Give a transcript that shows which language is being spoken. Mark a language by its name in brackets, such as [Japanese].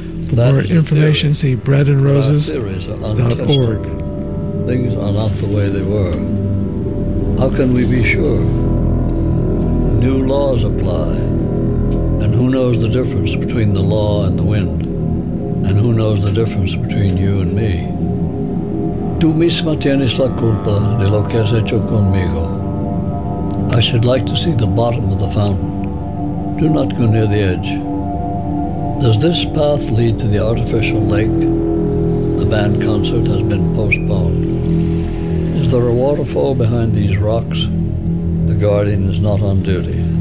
[English] For more information, see breadandroses.org. Things are not the way they were. How can we be sure? New laws apply. And who knows the difference between the law and the wind? And who knows the difference between you and me? [Spanish] Tú misma tienes la culpa de lo que has hecho conmigo. [English] I should like to see the bottom of the fountain. Do not go near the edge. Does this path lead to the artificial lake? The band concert has been postponed. Is there a waterfall behind these rocks? The guardian is not on duty.